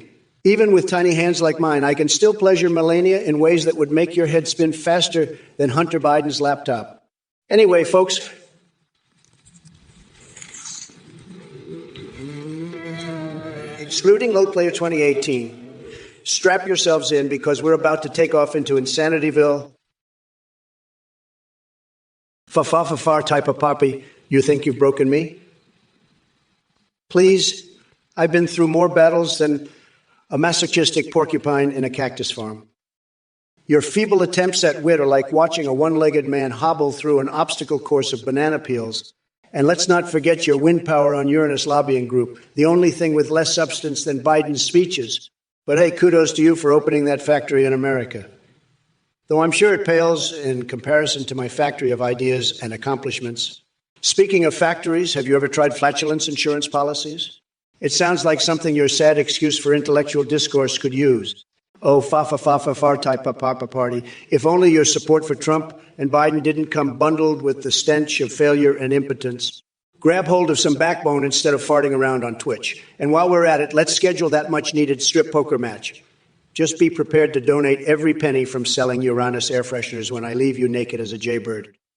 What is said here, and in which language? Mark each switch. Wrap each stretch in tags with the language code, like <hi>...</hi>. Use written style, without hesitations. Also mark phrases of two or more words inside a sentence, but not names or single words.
<en>Even with tiny hands like mine, I can still pleasure Melania in ways that would make your head spin faster than Hunter Biden's laptop. Anyway, folks, excluding Load Player 2018, strap yourselves in because we're about to take off into Insanityville. Fa-fa-fa-far type of poppy, you think you've broken me? Please, I've been through more battles than a masochistic porcupine in a cactus farm. Your feeble attempts at wit are like watching a one-legged man hobble through an obstacle course of banana peels. And let's not forget your wind power on Uranus lobbying group, the only thing with less substance than Biden's speeches. But hey, kudos to you for opening that factory in America. Though I'm sure it pales in comparison to my factory of ideas and accomplishments. Speaking of factories, have you ever tried flatulence insurance policies? It sounds like something your sad excuse for intellectual discourse could use. Oh, fa-fa-fa-fa-far type of papa party. If only your support for Trump and Biden didn't come bundled with the stench of failure and impotence. Grab hold of some backbone instead of farting around on Twitch. And while we're at it, let's schedule that much-needed strip poker match. Just be prepared to donate every penny from selling Uranus air fresheners when I leave you naked as a jaybird.</en>